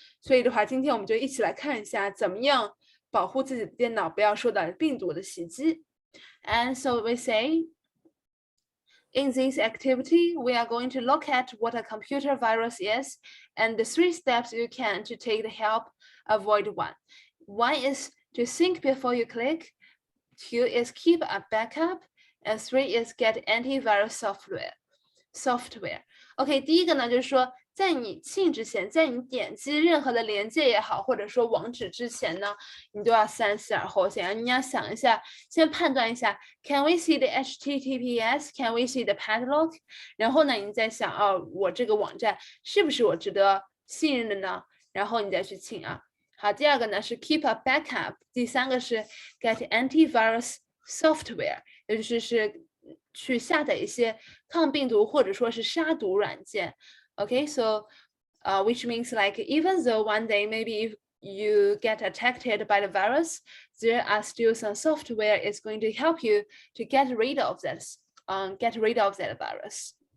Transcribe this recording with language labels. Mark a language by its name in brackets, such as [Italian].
[Chinese] 所以的话，今天我们就一起来看一下怎么样保护自己的电脑不要受到病毒的袭击。 [English] And so we say, in this activity, we are going to look at what a computer virus is and the 3 steps you can to take the help avoid one. 1 is to think before you click, 2 is keep a backup, and 3 is get antivirus software. [Chinese] OK， 第一个呢，就是说，在你进之前，在你点击任何的连接也好，或者说网址之前呢，你都要三思而后行。你要想一下，先判断一下 ， [English] Can we see the HTTPS? Can we see the padlock? [Chinese] 然后呢，你再想，哦，我这个网站是不是我值得信任的呢？然后你再去请啊。好，第二个呢是 [English] keep a backup， [Chinese] 第三个是 [English] get antivirus software， [Chinese] 也就是去下载一些抗病毒或者说是杀毒软件。 [English] Okay, so which means like even though one day maybe if you get attacked by the virus, there are still some software is going to help you to get rid of that virus.